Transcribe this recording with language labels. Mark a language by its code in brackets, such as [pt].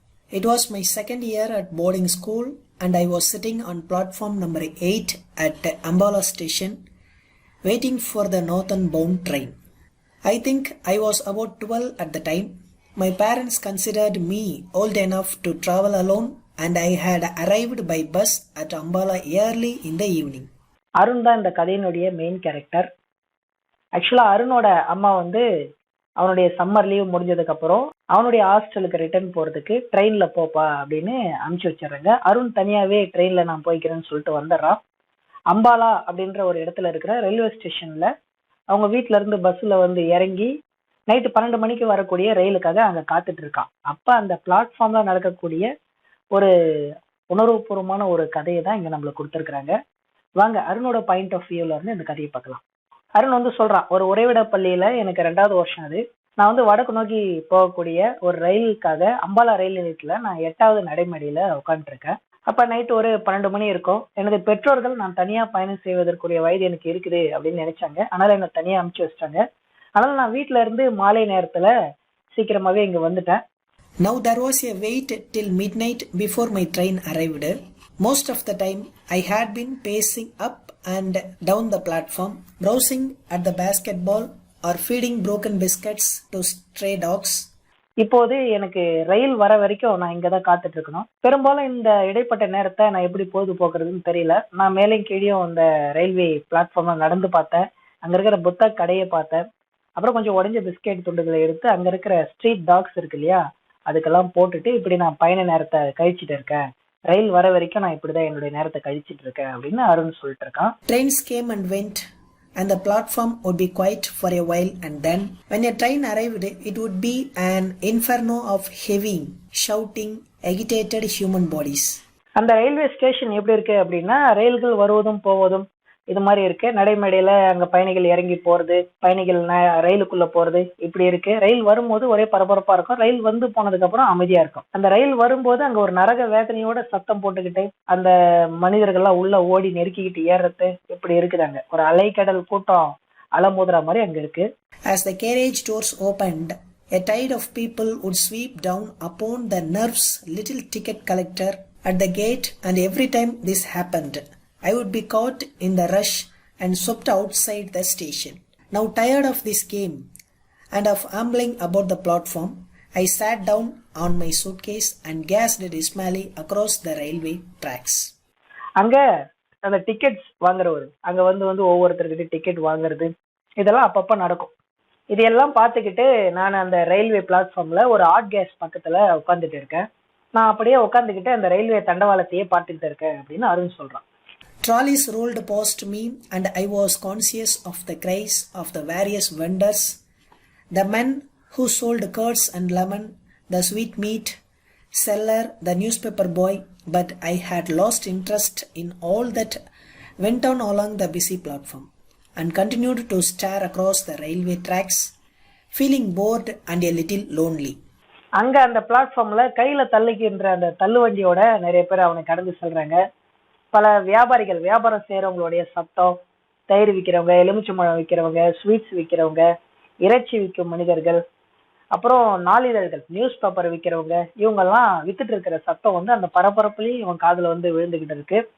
[en] It was my second year at boarding school and I was sitting on platform number 8 at Ambala station waiting for the northern bound train. I think I was about 12 at the time. My parents considered me old enough to travel alone and I had arrived by bus at Ambala early in the evening. [ta] Arun தான் இந்த கதையினுடைய main character. ஆக்சுவலா அருணோட அம்மா அவனுடைய summer leave முடிஞ்சதுக்கு அப்புறம் அவனுடைய ஹாஸ்டலுக்கு ரிட்டர்ன் போறதுக்கு ட்ரெயின்ல போப்பா அப்படின்னு அனுப்பிச்சு வச்சிடுறாங்க. அருண் தனியாவே ட்ரெயின்ல நான் போய்க்கிறேன்னு சொல்லிட்டு வந்துடுறான். அம்பாலா அப்படின்ற ஒரு இடத்துல இருக்கிற ரயில்வே ஸ்டேஷன்ல அவங்க வீட்டுல இருந்து பஸ்ல இறங்கி நைட்டு 12 மணிக்கு வரக்கூடிய ரயிலுக்காக அங்க காத்துட்டு இருக்கான். அப்ப அந்த பிளாட்ஃபார்ம்ல நடக்கக்கூடிய ஒரு உணர்வுபூர்வமான ஒரு கதையை தான் இங்க நம்மளுக்கு கொடுத்துருக்காங்க. வாங்க அருணோட பாயிண்ட் ஆஃப் வியூல இருந்து இந்த கதையை பார்க்கலாம். அருண் சொல்றான், ஒரு உறைவிட பள்ளியில எனக்கு 2வது வருஷம் அது. நான் வடக்கு நோக்கி போகக்கூடிய ஒரு ரயிலுக்காக அம்பாலா ரயில் நிலையத்துல நான் 8வது நடைமேடையில உட்காந்துருக்கேன். அப்ப நைட்டு ஒரு 12 மணி இருக்கும். எனது பெற்றோர்கள் நான் தனியா பயணம் செய்வதற்குரிய வயது எனக்கு இருக்குது அப்படின்னு நினைச்சாங்க. அதனால என்ன தனியா அனுப்பிச்சு வச்சிட்டாங்க. அதனால நான் வீட்டுல இருந்து மாலை நேரத்துல சீக்கிரமாவே இங்க வந்துட்டேன். [en] Now there was a wait till midnight before my train arrived. Most of the time I had been pacing up and down the platform, browsing at the basketball or feeding broken biscuits to stray dogs. [ta] இப்போது எனக்கு ரயில் வர வரைக்கும் நான் இங்கதான் காத்துட்டு இருக்கணும். பெரும்பாலும் இந்த இடைப்பட்ட நேரத்தை நான் எப்படி பொழுது போக்குறதுன்னு தெரியல. நான் மேலே கீழேயும் இந்த ரயில்வே பிளாட்ஃபார்ம்ல நடந்து பார்த்தேன். அங்க இருக்கிற புத்தக கடையை பார்த்தேன். அப்புறம் கொஞ்சம் உடைஞ்ச பிஸ்கெட் துண்டுகளை எடுத்து அங்க இருக்கிற ஸ்ட்ரீட் டாக்ஸ் இருக்கு இல்லையா, அதுக்கெல்லாம் போட்டுட்டு இப்படி நான் பயண நேரத்தை கழிச்சிட்டு இருக்கேன். ரயில் வர வரைக்கும் நான் இப்படிதான் என்னுடைய நேரத்தை கழிச்சிட்டு இருக்கேன் அப்படின்னு அருண் சொல்லிட்டு இருக்கான். [en] Trains came and went and the platform would be quiet for a while, and then when a train arrived it would be an inferno of heaving, shouting, agitated human bodies. [ta] அந்த ரயில்வே ஸ்டேஷன் எப்படி இருக்கு அப்படின்னா, ரயில்கள் வருவதும் போவதும் இது மாதிரி இருக்கு. நடைமேடையில அங்க பயணிகள் இறங்கி போறது, பயணிகள் ரயிலுக்குள்ள போறது இப்படி இருக்கு. ரயில் வரும்போது ஒரே பரபரப்பா இருக்கும். ரயில் போனதுக்கு அப்புறம் அமைதியா இருக்கும். அந்த ரயில் வரும்போது அங்க ஒரு நரக வேதனையோட சத்தம் போட்டுக்கிட்டு அந்த மனிதர்கள்லாம் உள்ள ஓடி நெருக்கிக்கிட்டு ஏறது இப்படி இருக்குதாங்க. ஒரு அலைக்கடல் கூட்டம் அலமோதுற மாதிரி அங்க இருக்கு. [en] As the carriage doors opened, a tide of people would sweep down upon the nerves little ticket collector at the gate, and every time this happened I would be caught in the rush and swept outside the station. Now tired of this game and of ambling about the platform, I sat down on my suitcase and gazed dismally across the railway tracks. [ta] அங்க அந்த tickets வாங்குறவர் அங்க ஒவ்வொருத்தர்கிட்ட ticket வாங்குறது இதெல்லாம் அப்பப்ப நடக்கும். இதையெல்லாம் பார்த்துக்கிட்டு நான் அந்த ரயில்வே பிளாட்ஃபார்ம்ல ஒரு ஆட் கேஸ் பக்கத்துல உட்காந்துட்டு இருக்கேன். நான் அப்படியே உட்காந்துக்கிட்டு அந்த ரயில்வே தண்டவாளத்தையே பார்த்துட்டு இருக்கேன் அப்படின்னு அருண் சொல்றான். [en] Trolleys rolled past me and I was conscious of the cries of the various vendors, the men who sold curds and lemon, the sweetmeat seller, the newspaper boy, but I had lost interest in all that went on along the busy platform and continued to stare across the railway tracks, feeling bored and a little lonely. [ta] அங்க அந்த பிளாட்ஃபார்ம்ல கையில தள்ளிக்கின்ற அந்த தள்ளுவண்டியோட நிறைய பேர் அவனை கடந்து செல்றாங்க. பல வியாபாரிகள், வியாபாரம் செய்யறவங்களுடைய சத்தம், தயிர் விற்கிறவங்க, எலுமிச்சம்பழம் விற்கிறவங்க, ஸ்வீட்ஸ் விற்கிறவங்க, இறைச்சி விற்கும் மனிதர்கள், அப்புறம் நாளிதழ்கள், நியூஸ் பேப்பர் விற்கிறவங்க, இவங்கெல்லாம் வித்துட்டு இருக்கிற சத்தம் வந்து அந்த பரபரப்புலயும் இவன் காதுல வந்து விழுந்துகிட்டு இருக்கு.